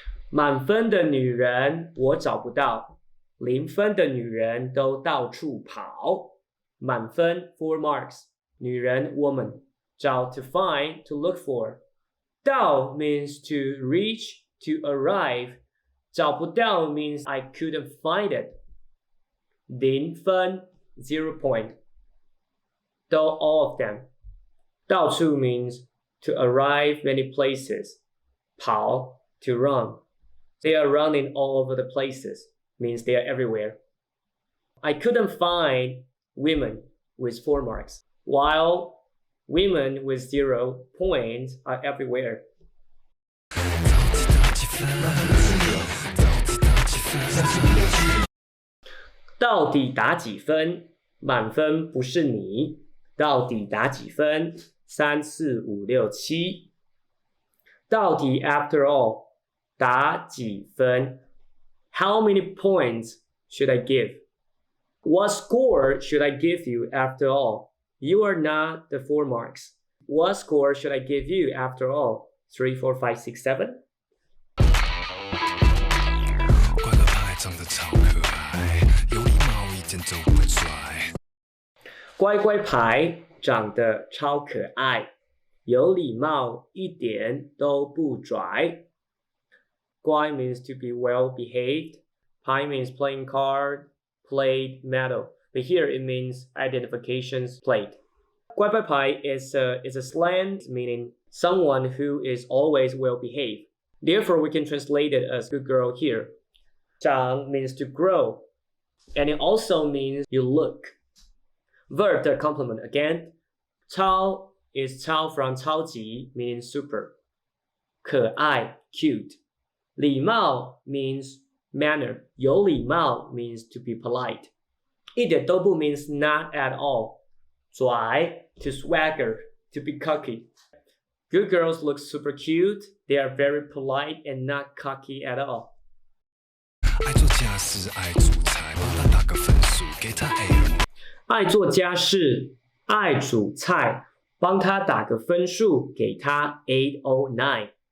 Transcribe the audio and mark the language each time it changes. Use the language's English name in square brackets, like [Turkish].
[Chinese] 满分的女人我找不到0分的女人都到处跑满分 [English] 4 marks [Chinese] 女人 woman 找 [English] to find, to look for. 到 means to reach, to arrive. 找不到 means I couldn't find it. 0分 0 point. 都 all of them. 到处 means to arrive many places. 跑 to run. They are running all over the places. Means they are everywhere. I couldn't find women with 4 marks. While women with 0 points are everywhere. [Chinese] 到底打几分满分不是你到底打几分3、4、5、6、7到底 [English] after all [Chinese] 打几分 [English] How many points should I give? What score should I give you after all? You are not the 4 marks. What score should I give you after all? 3, 4, 5, 6, 7? [Chinese] 乖乖牌长得超可爱，有礼貌一点都不拽。乖乖牌长得超可爱，有礼貌一点都不拽。 [English] 乖 means to be well behaved. Pai means playing card, played, medal. But here it means identifications played. 乖乖牌 is a slang meaning someone who is always well behaved. Therefore, we can translate it as good girl here. 长 means to grow, and it also means you look. Verb the complement again. 超 is 超 from 超级 meaning super. 可爱 cute. 礼貌 means manner. 有礼貌 means to be polite. 一点都不 means not at all. 拽 to swagger, to be cocky. Good girls look super cute. They are very polite and not cocky at all. [Chinese] 爱做家事，爱煮菜，帮他打个分数，给他 A。爱做家事，爱煮菜，帮他打个分数，给他 [English] 8 or 9.